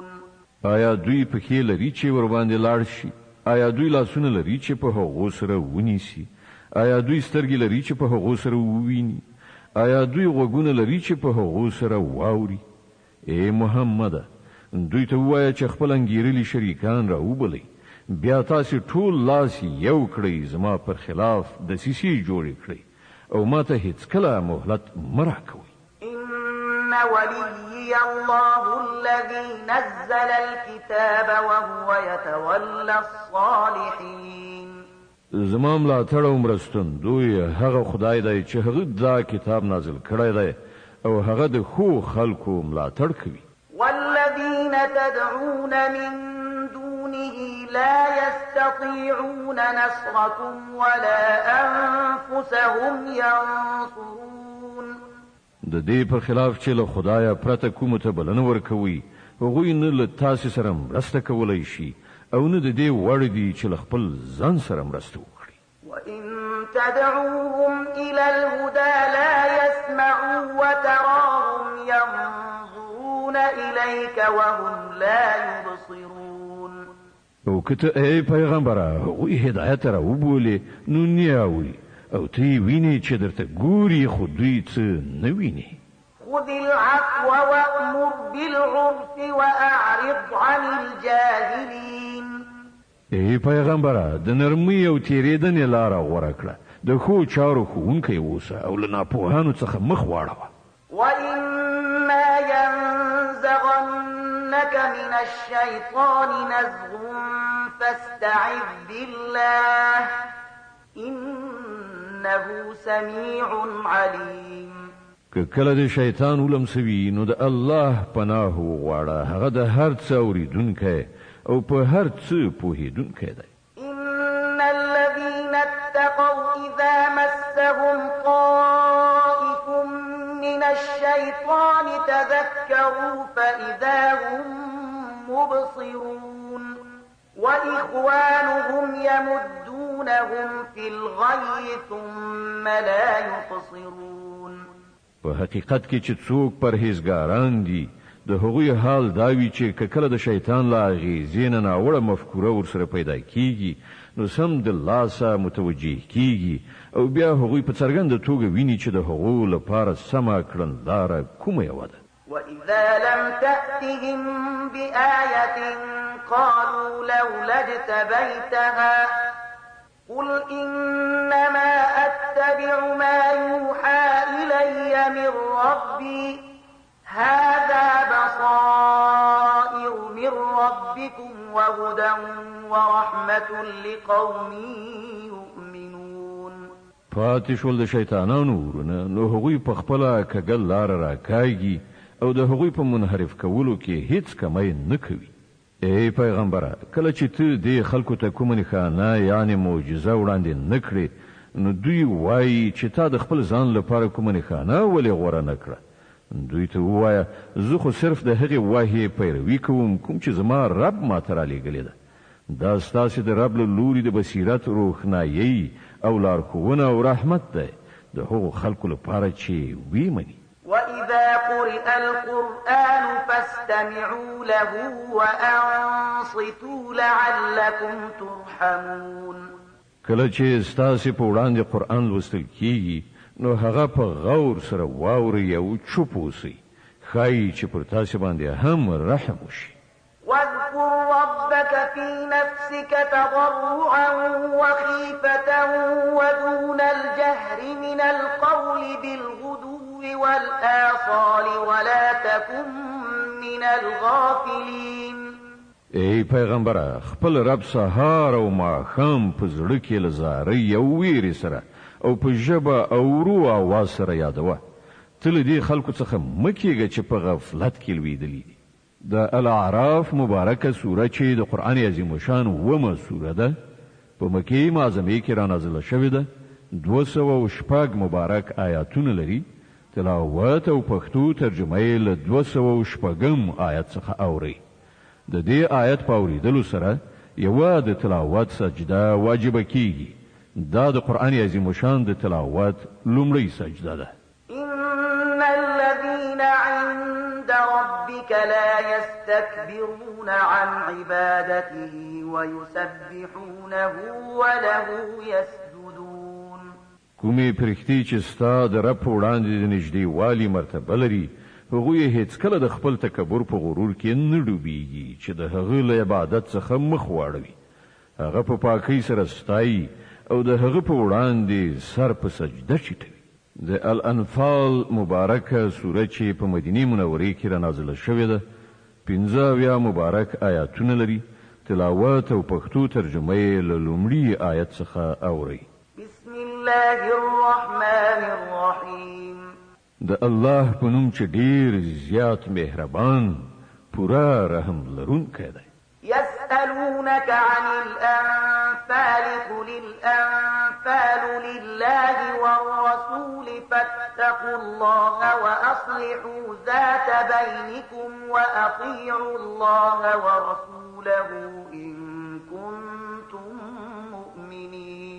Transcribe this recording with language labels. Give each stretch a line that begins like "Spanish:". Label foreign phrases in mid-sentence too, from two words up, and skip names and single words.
Pashto: آیا دوی پښې لري چې ور باندې لاړ شي؟ آیا دوی لاسونه لري چې په هغو سره ونیسي؟ آیا دوی سترګې لري چې په هغو سره وویني؟ آیا دوی غوږونه لري چې په هغو سره واوري؟ ای محمده دوی ته ووایه چې خپل انګېرلي شریکان راوبلئ بیا تاسې ټول لاس یو کړئ زما پر خلاف دسیسې جوړې کړئ او ما ته هیڅکله مهلت مه راکوئ.
Arabic: إن وليي الله الذي نزل الكتاب وهو يتولى الصالحين.
Pashto: زما ملاتړ او مرستندوی هغه خدای دی چې هغه دا کتاب نازل کړی دی او هغه د ښو خلکو ملاتړ کوي.
Arabic: والذين تدعون من دونه لا يستطيعون نصركم ولا أنفسهم ينصرون.
Pashto: د دې پر خلاف چې له خدایه پرته کومو ته بلنه ورکوي هغوی نه له تاسې سره مرسته کولی شي او نه د دې وړ دي چې له خپل ځان سره مرسته وکړي.
Arabic: وإن تدعوهم إلى الهدى لا يسمعوا وتراهم ينظرون إليك وهم لا يبصرون.
Pashto: او که ته ای پیغمبره هغوی هدایت را وبولې نو نه اوري او ته یې وینې چې درته ګوري خو دوی څه نه ویني.
Arabic: خذ العفو وأمر بالعرف وأعرض عن الجاهلين.
Pashto: ای پیغمبره د نرمۍ او تېرېدنې لاره غوره کړه د ښو چارو ښوونکی اوسه او له ناپوهانو څخه مخ واړوه.
Arabic: وإما ينزغنك من الشيطان نزغ فاستعذ بالله إنه سميع عليم.
Pashto: که کله د شیطان ولمسوي نو د الله پناه وغواړه هغه د هر څه اورېدونکی او په هر څه پوهېدونکی دی.
Arabic: إن الذين اتقوا إذا مسهم طائف من الشيطان تذكروا فإذا هم مبصرون وإخوانهم يمدونهم في الغي ثم لا يقصرون.
Pashto: په حقیقت کې چې څوک پرهیزګاران دي د هغوی حال دا وي چې کله د شیطان لا اغېزې نه ناوړه مفکوره ورسره پیدا کیږي نو سم د لاسه متوجه کیږي او بیا هغوی په څرګنده توګه ویني چې د هغو لپاره سمه کړنلاره کومه یوه ده.
Arabic: وإذا لم تأتهم بآية قالوا لولا اجتبيتها قل إنما أتبع ما يوحى إلي من ربي هذا بصائر من ربكم وهدى ورحمة لقوم يؤمنون.
Pashto: پاتې شول د شیطانانو ورونه نو هغوی په خپله کږه لاره راکاږي او د هغوی په منحرف کولو کې هیڅ کمی نه کوي. ای پیغمبره کله چې ته د خلکو ته کومه نښانه یعنی معجزه وړاندې نکړې نو دوی وایي چې تا د خپل ځان لپاره کومه نښانه ولې غوره نکړه دوی ته ووایه زه خو صرف د هغې وحی پیروي کوم کوم چې زما رب ماته رالیږلې ده دا ستاسې د رب له لوري د بصیرت روښنایي او لارښوونه او رحمت دی د هغو خلکو لپاره چې وی مني
Arabic: وإذا قرئ القرآن فاستمعوا له وأنصتوا لعلكم ترحمون
Pashto: کله چې ستاسې په وړاندې قرآن لوستل کیږي نو هغه په غور سره واورئ او چوپ اوسئ ښایي چې پر تاسې باندې هم رحم وشي
Arabic: واذكر ربك في نفسك تضرعا وخيفة ودون الجهر من القول بالغدو والآصال ولا تكن من الغافلين
Pashto: ای پیغمبره خپل رب سهار او ماښام په زړه کې له زارۍ او ویرې سره او په ژبه او ورو اواز سره یادوه ته له دې خلکو څخه مه کېږه چې په غفلت کې لوېدلي دي د الاعراف مبارکه سوره چې د قرآن عظیم شان اومه سوره ده په مکې معظمې کې رانازله شوې ده 206 مبارک آیاتونه لري تلاوت او پښتو ترجمه یې له 206 آیت څخه اوري د دې آیت په اوریدلو سره یوه د تلاوت سجده واجبه کیږي دا د قرآن عظیم شان د تلاوت لومړی سجده ده
Arabic: إن الذين عند ربك لا يستكبرون عن عبادته ويسبحونه وله يسجدون
Pashto: کومې پرښتې چې ستا د رب په وړاندې د نږدېوالي مرتبه لري هغوی هیڅکله د خپل تکبر په غرور کې نه ډوبېږي چې د هغه له عبادت څخه مخ واړوي هغه په پاکۍ سره ستایي او د هغه په وړاندې سر په سجده چیټوي د الانفال مبارکه سوره چې په مدینه منورې کې رانازله شوې ده 15 مبارک آیاتونه لري تلاوت او پښتو ترجمه یې له لومړي آیت څخه اوري
Arabic: بسم الله الرحمن الرحیم
Pashto: د الله په نوم چې ډیر زیات مهربان پورا رحم لرونکی دی
Arabic: يسألونك عن الأنفال قل الأنفال لله والرسول فاتقوا الله وأصلحوا ذات بينكم وأطيعوا الله ورسوله إن كنتم مؤمنين